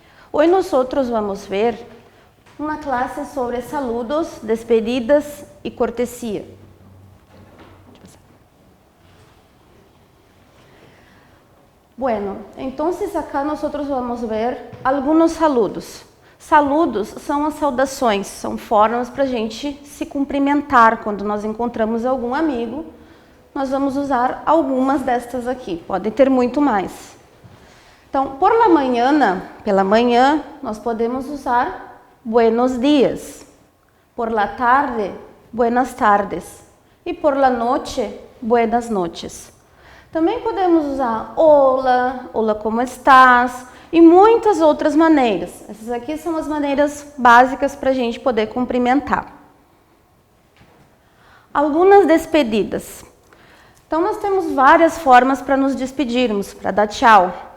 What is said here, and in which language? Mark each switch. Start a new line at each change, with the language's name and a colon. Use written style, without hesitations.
Spanish: Hoy nosotros vamos a ver una clase sobre saludos, despedidas y cortesía. Bueno, entonces acá nosotros vamos ver alguns saludos.
Portuguese: Saludos são as saudações, são formas para a gente se cumprimentar quando nós encontramos algum amigo. Nós vamos usar algumas destas aqui, pode ter muito mais. Então, pela manhã, nós podemos usar buenos dias.
Spanish: Por la tarde, buenas tardes. E por la noche, buenas noches.
Portuguese: Também podemos usar hola, hola como estás e muitas outras maneiras. Essas aqui são as maneiras básicas para a gente poder cumprimentar. Algumas despedidas. Então nós temos várias formas para nos despedirmos, para dar tchau.